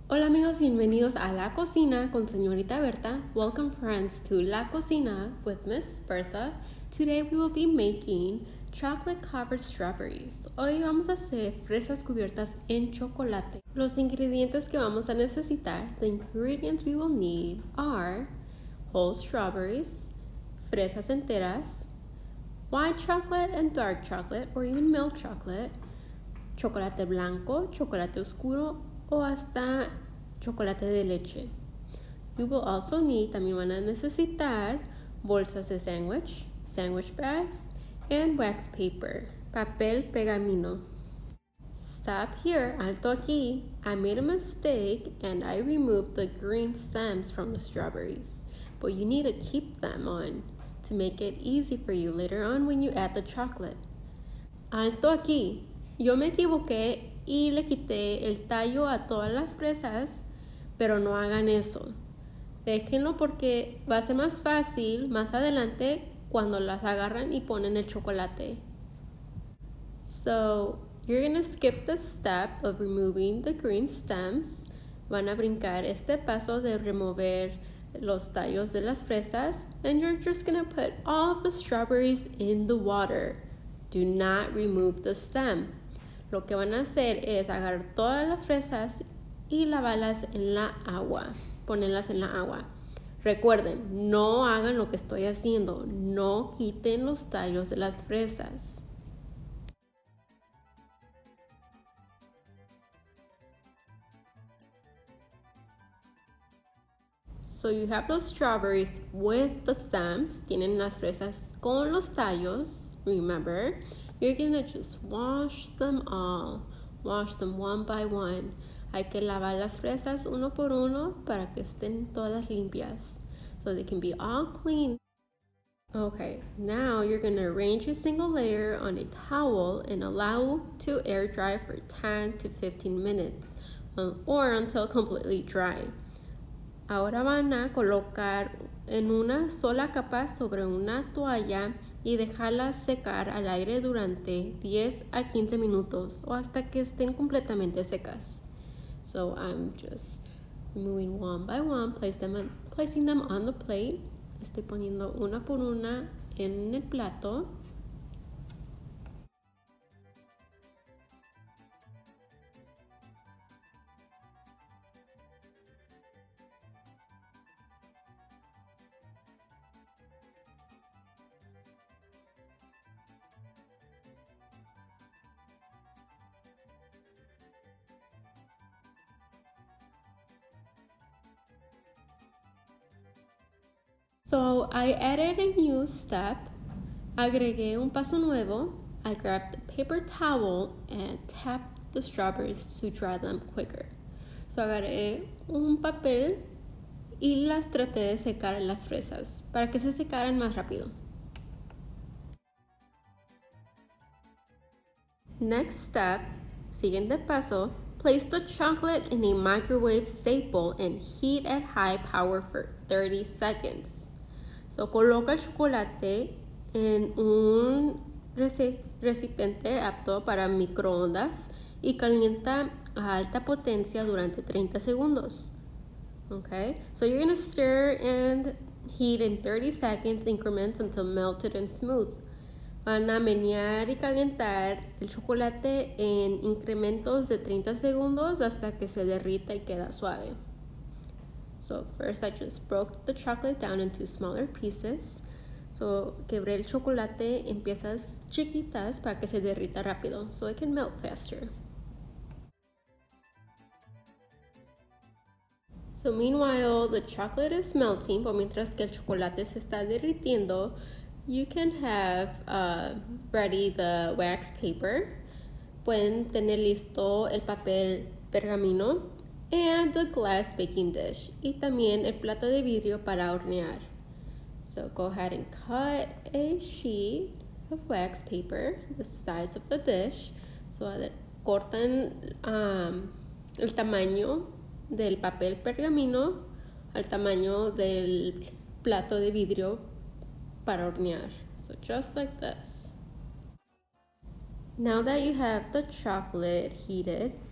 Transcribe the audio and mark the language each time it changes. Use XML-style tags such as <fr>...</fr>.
<es>Hola amigos, bienvenidos a La Cocina con Señorita Berta.</es> <en>Welcome friends to La Cocina with Miss Berta. Today we will be making chocolate covered strawberries.</en> <es>Hoy vamos a hacer fresas cubiertas en chocolate. Los ingredientes que vamos a necesitar,</es> <en>the ingredients we will need are whole strawberries,</en> <es>fresas enteras,</es> <en>white chocolate and dark chocolate or even milk chocolate,</en> <es>chocolate blanco, chocolate oscuro o hasta chocolate de leche.</es> <en>You will also need,</en> <es>también van a necesitar bolsas de</es> <en>sandwich bags, and wax paper,</en> <es>papel pergamino.</es> <en>Stop here,</en> <es>alto aquí.</es> <en>I made a mistake and I removed the green stems from the strawberries, but you need to keep them on to make it easy for you later on when you add the chocolate.</en> <es>Alto aquí. Yo me equivoqué y le quité el tallo a todas las fresas, pero no hagan eso. Déjenlo porque va a ser más fácil más adelante cuando las agarran y ponen el chocolate.</es> <en>So, you're gonna skip the step of removing the green stems.</en> <es>Van a brincar este paso de remover los tallos de las fresas,</es> <en>and you're just gonna put all of the strawberries in the water. Do not remove the stem.</en> <es>Lo que van a hacer es agarrar todas las fresas y lavarlas en la agua, ponerlas en la agua. Recuerden, no hagan lo que estoy haciendo, no quiten los tallos de las fresas.</es> <en>So you have those strawberries with the stems,</en> <es>tienen las fresas con los tallos,</es> <en>remember. You're gonna just wash them all. Wash them one by one.</en> <es>Hay que lavar las fresas uno por uno para que estén todas limpias.</es> <en>So they can be all clean. Okay, now you're gonna arrange a single layer on a towel and allow to air dry for 10 to 15 minutes or until completely dry.</en> <es>Ahora van a colocar en una sola capa sobre una toalla y dejarlas secar al aire durante 10 a 15 minutos o hasta que estén completamente secas.</es> <en>So I'm just removing one by one, placing them on the plate.</en> <es>Estoy poniendo una por una en el plato.</es> <en>So I added a new step.</en> <es>Agregué un paso nuevo.</es> <en>I grabbed a paper towel and tapped the strawberries to dry them quicker.</en> <es>So agarré un papel y las traté de secar las fresas para que se secaran más rápido.</es> <en>Next step,</en> <es>siguiente paso,</es> <en>place the chocolate in a microwave safe bowl and heat at high power for 30 seconds.</en> <es>So, coloca el chocolate en un recipiente apto para microondas y calienta a alta potencia durante 30 segundos.</es> <en>Okay, so you're going to stir and heat in 30 seconds increments until melted and smooth.</en> <es>Van a menear y calentar el chocolate en incrementos de 30 segundos hasta que se derrita y queda suave.</es> <en>So first I just broke the chocolate down into smaller pieces.</en> <es>So quebré el chocolate en piezas chiquitas para que se derrita rápido,</es> <en>so it can melt faster. So meanwhile the chocolate is melting,</en> <es>por mientras que el chocolate se está derritiendo,</es> <en>you can have ready the wax paper.</en> <es>Pueden tener listo el papel pergamino</es> <en>and the glass baking dish,</en> <es>y también el plato de vidrio para hornear.</es> <en>So go ahead and cut a sheet of wax paper the size of the dish.</en> <es>So cortan el tamaño del papel pergamino al tamaño del plato de vidrio para hornear.</es> <en>So just like this. Now that you have the chocolate heated,</en>